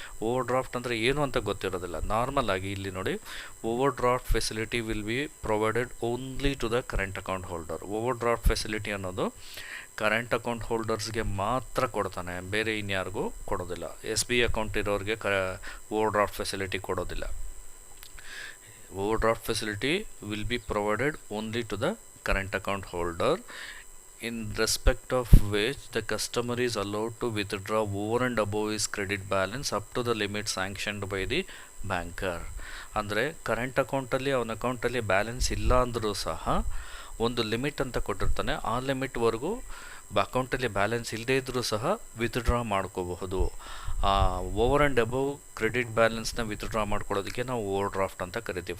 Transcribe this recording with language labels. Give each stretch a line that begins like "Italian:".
English: overdraft
Kannada: ಅಂದರೆ ಏನು ಅಂತ ಗೊತ್ತಿರೋದಿಲ್ಲ. ನಾರ್ಮಲ್ ಆಗಿ ಇಲ್ಲಿ ನೋಡಿ,
English: Overdraft facility will be provided only to the current account holder.
Kannada: Over draft facility ಅನ್ನೋದು ಕರೆಂಟ್ ಅಕೌಂಟ್ ಹೋಲ್ಡರ್ಸ್ಗೆ ಮಾತ್ರ ಕೊಡ್ತಾನೆ, ಬೇರೆ ಇನ್ಯಾರಿಗೂ ಕೊಡೋದಿಲ್ಲ. SBI ಅಕೌಂಟ್ ಇರೋರಿಗೆ ಓವರ್ ಡ್ರಾಫ್ಟ್ ಫೆಸಿಲಿಟಿ ಕೊಡೋದಿಲ್ಲ.
English: Overdraft facility will be provided only to the current account holder, in respect of which the customer is allowed to withdraw over and above his credit balance up to the limit sanctioned by the banker.
Kannada: ಅಂದರೆ current ಅಕೌಂಟಲ್ಲಿ ಅವನ ಅಕೌಂಟಲ್ಲಿ balance ಇಲ್ಲ ಅಂದರೂ ಸಹ ಒಂದು limit ಅಂತ ಕೊಟ್ಟಿರ್ತಾನೆ. ಆ ಲಿಮಿಟ್ವರೆಗೂ ಅಕೌಂಟಲ್ಲಿ ಬ್ಯಾಲೆನ್ಸ್ ಇಲ್ಲದೇ ಇದ್ದರೂ ಸಹ ವಿತ್ಡ್ರಾ ಮಾಡ್ಕೋಬಹುದು. Over and above credit ಬ್ಯಾಲೆನ್ಸ್ನ withdraw ಮಾಡ್ಕೊಳ್ಳೋದಕ್ಕೆ ನಾವು ಓವರ್ ಡ್ರಾಫ್ಟ್ ಅಂತ ಕರಿತೀವಿ.